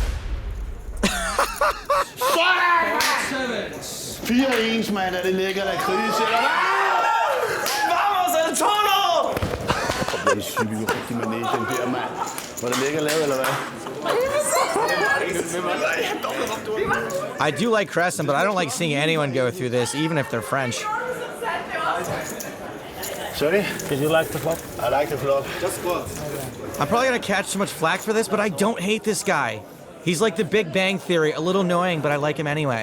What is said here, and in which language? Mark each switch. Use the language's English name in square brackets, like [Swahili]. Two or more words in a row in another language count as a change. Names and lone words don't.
[Danish] 4-1, mand. Det ligger der krise. Vamos, El Toro! Det er sygt rigtig mané, den der, mand. Var det lækker lavet, eller hvad? [English] I do like Crescent, but I don't like seeing anyone go through this, even if they're French. Sorry? Did you like the flop? I like the flop. I'm probably gonna catch so much flack for this, but I don't hate this guy. He's like the Big Bang Theory, a little annoying, but I like him anyway.